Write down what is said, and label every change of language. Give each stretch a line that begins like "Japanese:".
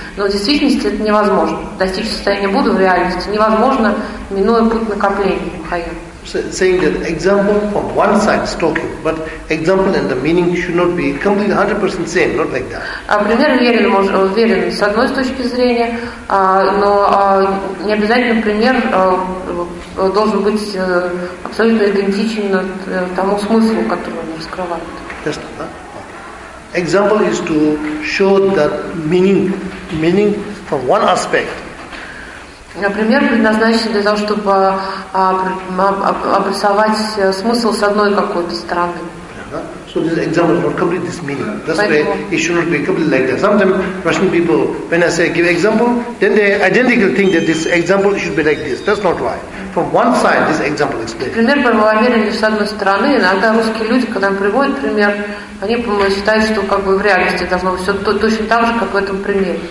Russian: Но в действительности это невозможно. Достичь состояния Будды в реальности невозможно, минуя путь накопления в Махаяне.
English: Saying that example from one side is talking, but example and the meaning should not be completely 100% same, not like that.
Russian: А пример верен, верен с одной точки зрения, но не обязательно пример должен быть абсолютно идентичен тому смыслу, который он раскрывает.
English: Yes, no? Example is to show that meaning from one aspect.
Russian: Например, предназначен для того, чтобы обрисовать смысл с одной какой-то стороны.
English: So this example is not completely this meaning. That's why it should not be completely like that. Sometimes Russian people, when I say give example, then they identical think that this example should be like this. That's not why. From one side, this example explains.
Russian: Например, правомерно с одной стороны, иногда русские люди, когда им приводят пример, они, по-моему, считают, что как бы в реальности должно быть все точно так же, как в этом примере.